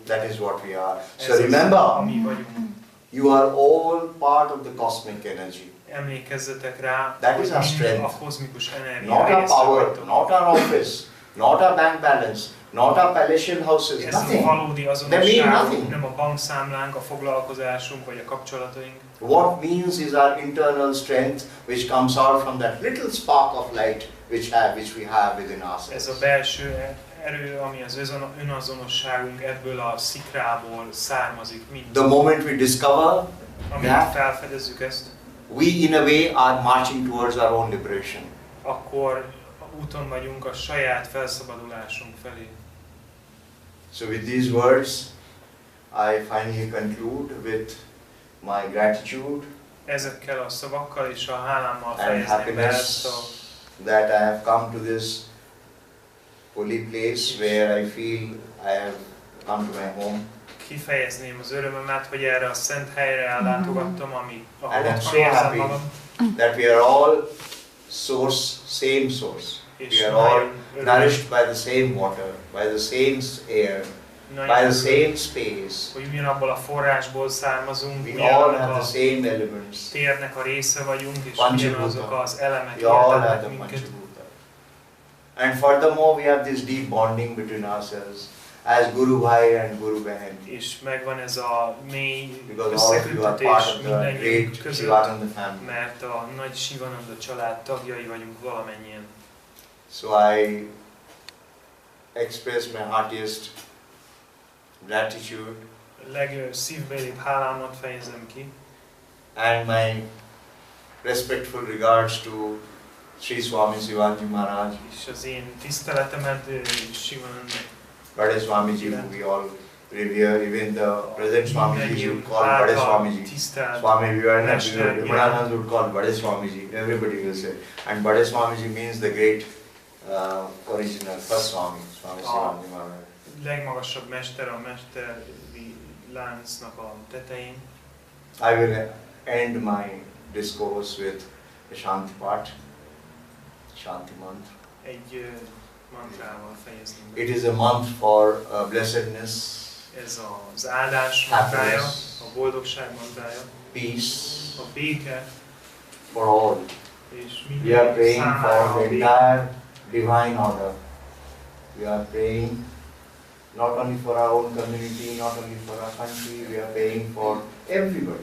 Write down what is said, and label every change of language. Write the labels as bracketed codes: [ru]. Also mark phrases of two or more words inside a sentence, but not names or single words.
[en] That is what we are. So [hu] Ez [en] remember, [hu] az, ami vagyunk. [en] you are all part of the cosmic energy. [hu] Emlékezzetek rá, [en] That is our [hu] hogy [en] strength. [hu] a kozmikus energia [en] Not our [hu] része [en] power, [hu] vagytok. [en] not our office, not our bank balance, not our palatial houses, [hu] Ez a [en] nothing. [hu] valódi [en] They mean [hu] azonosságunk, [en] nothing. [hu] nem a bankszámlánk, a foglalkozásunk vagy a kapcsolataink. [en] What means is our internal strength which comes out from that little spark of light which we have within [hu] Ez [en] ourselves. [hu] a belső erő, ami az önazonosságunk ebből a szikrából származik, mind. [en] The moment we discover [hu] Amint [en] that, [hu] felfedezzük ezt, [en] we in a way are marching towards our own liberation. [hu] akkor úton vagyunk a saját felszabadulásunk felé. [en] So with these words, I finally conclude with my gratitude [hu] Ezekkel a szavakkal és a hálámmal [en] and [hu] fejezném be [en] happiness [hu] ezt a [en] that I have come to this holy place where I feel I have come to my home. [hu] kifejezném az örömömet, hogy erre a szent helyre ellátogattam, ahol [en] And I'm [hu] otthon [en] so [hu] érzem [en] happy [hu] magam. [en] that we are all source, same source. [hu] És [en] We are all [hu] nagyon örülök, [en] nourished by the same water, by the same air, by the [hu] nagyon [en] same space. [hu] hogy ugyanabból a forrásból származunk, [en] We all [hu] ugyanannak [en] have [hu] a [en] the same elements. [hu] térnek a része vagyunk, és Panchabuta. ugyanazok az elemek [en] We all have [hu] értelnek [en] the [hu] minket. [en] Panchabuta. And furthermore, we have this deep bonding between ourselves as [hi] Guru Bhai [en] and [hi] Guru Behan. [hu] És megvan ez a mély [en] Because all of you are part [hu] összeköttetés [en] of the [hu] mindannyiunk [en] great [hu] között, [en] Sivananda family. [hu] mert a nagy Sivananda család tagjai vagyunk valamennyien. [en] So I express my heartiest gratitude [hu] Legszívbelibb hálámat fejezem ki, [en] and my respectful regards to Sri Swami Sivanji Maharaj, [hu] és az én tiszteletemet Sivananda [en] Bade Swamiji, who we all revere, even the present Swamiji would call Bade Swamiji. [hu] tisztelt Swami Vivekananda Mester, [en] would call Bade Swamiji, everybody will say. And Bade Swamiji means the great original first Swami, Swami Sivanji Maharaj. [hu] legmagasabb mester a mesteri láncnak a tetején. [en] I will end my discourse with a Shanti part, Shanti mantra. [hu] Egy mantrával fejezném be. [en] It is a month for blessedness, [hu] Ez az áldás mantrája, [en] happiness, [hu] a boldogság mantrája, [en] peace [hu] a béke, [en] for all. [hu] és [en] We are [hu] mindenki [en] praying [hu] számára [en] for [hu] a [en] the [hu] béke. [en] entire divine order. We are praying not only for our own community, not only for our country, we are praying for everybody.